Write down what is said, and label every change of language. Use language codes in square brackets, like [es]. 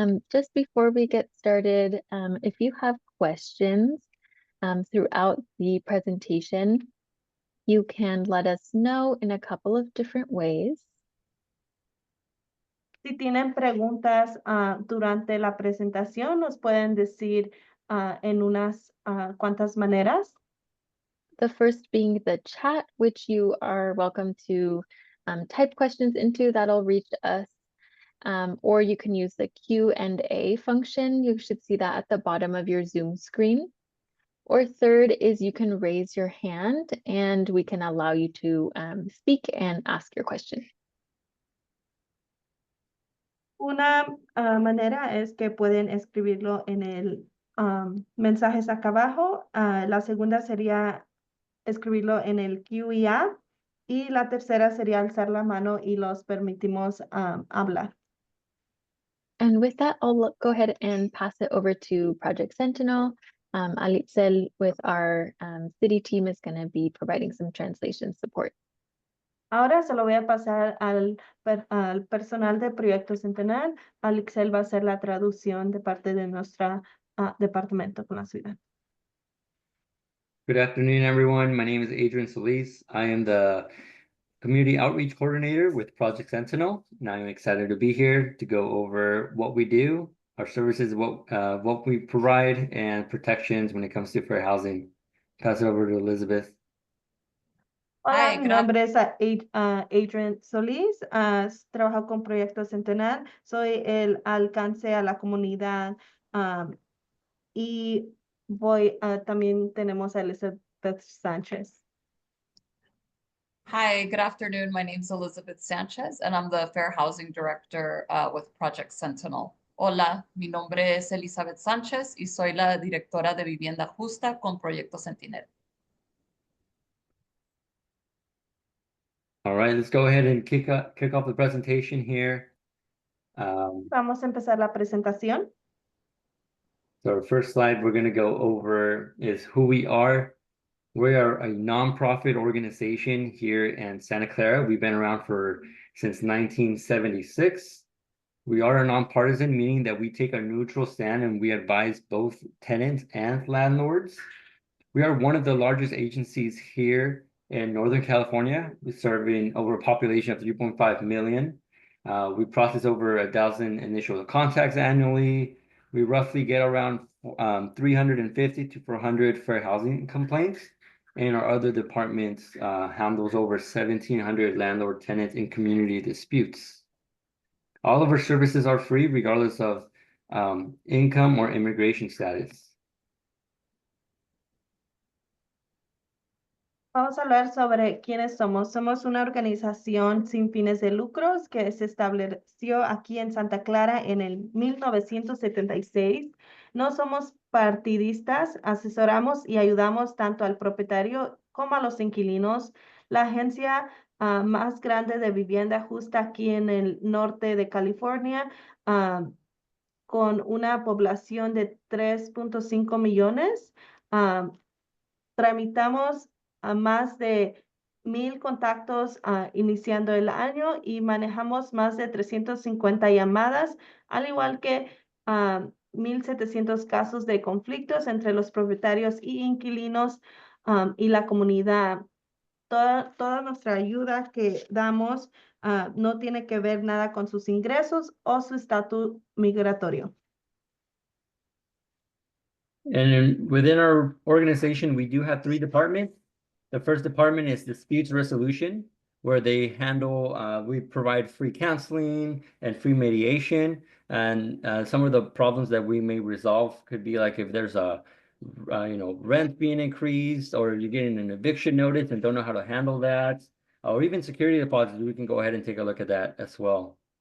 [en] just before we get started, if you have questions throughout the presentation, you can let us know in a couple of different ways. [es] Si tienen preguntas durante la presentación, nos pueden decir en unas cuantas maneras. [en] The first being the chat, which you are welcome to type questions into. That'll reach us. Or you can use the Q&A function. You should see that at the bottom of your Zoom screen. Or third is you can raise your hand and we can allow you to speak and ask your question. [es] Una manera es que pueden escribirlo en el mensajes acá abajo. La segunda sería escribirlo en el QIA. Y la tercera sería alzar la mano y los permitimos hablar. [en] And with that, I'll go ahead and pass it over to Project Sentinel. Alitzel with our city team is going to be providing some translation support. [es] Ahora se lo voy a pasar al personal de Proyecto Centenar. Alixel va a hacer la traducción de parte de nuestro departamento con la ciudad. [en] Good afternoon, everyone. My name is Adrian Solis. I am the Community Outreach Coordinator with Project Sentinel, and I'm excited to be here to go over what we do, our services, what we provide, and protections when it comes to fair housing. Pass it over to Elizabeth. [es] Hola, [en] Hi, [es] mi nombre es Adrian Solís. Trabajo con Proyecto Centenar. Soy el alcance a la comunidad y también tenemos a Elizabeth Sánchez. [en] Hi, good afternoon. My name is Elizabeth Sanchez, and I'm the Fair Housing Director with Project Sentinel. [es] Hola, mi nombre es Elizabeth Sánchez y soy la directora de Vivienda Justa con Proyecto Sentinel. [en] All right, let's go ahead and kick off the presentation here. [es] Vamos a empezar la presentación. [en] So our first slide we're going to go over is who we are. We are a nonprofit organization here in Santa Clara. We've been around since 1976. We are a nonpartisan, meaning that we take a neutral stand and we advise both tenants and landlords. We are one of the largest agencies here in Northern California, serving over a population of 3.5 million. We process over 1,000 initial contacts annually. We roughly get around 350 to 400 fair housing complaints. And our other departments handles over 1,700 landlord tenant and community disputes. All of our services are free regardless of income or immigration status. [es] Vamos a hablar sobre quiénes somos. Somos una organización sin fines de lucros que se estableció aquí en Santa Clara en el 1976. No somos partidistas, asesoramos y ayudamos tanto al propietario como a los inquilinos. La agencia más grande de vivienda justa aquí en el norte de California, con una población de 3.5 millones. Tramitamos a más de 1,000 contactos iniciando el año y manejamos más de 350 llamadas, al igual que 1,700 casos de conflictos entre los propietarios y inquilinos y la comunidad. Toda nuestra ayuda que damos no tiene que ver nada con sus ingresos o su estatus migratorio. [en] And within our organization, we do have 3 departments. The first department is disputes resolution, where they handle, we provide free counseling and free mediation. And some of the problems that we may resolve could be like if there's a, rent being increased, or you're getting an eviction notice and don't know how to handle that, or even security deposits, we can go ahead and take a look at that as well.